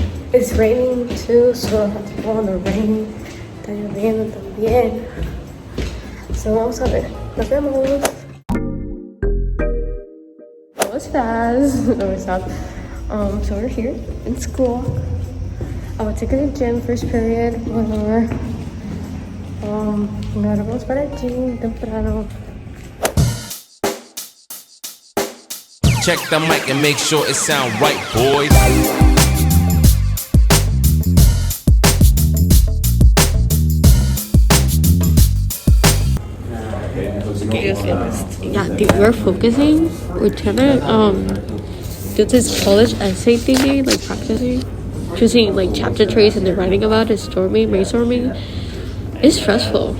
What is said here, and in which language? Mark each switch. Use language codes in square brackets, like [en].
[en] It's raining too, so I have to go in the rain. [es] Está lloviendo también. So vamos a ver. Nos vemos. ¿Cómo estás? No, stop. [en] So we're here in school. I will take the gym first period. Whatever. [es] Ahora vamos para el gym temprano. [en] Check the mic and make sure it sound right, boys. Yeah, dude, we're focusing. We're trying to do this college essay thingy, like practicing, choosing like chapter traits and then writing about it, brainstorming. It's stressful.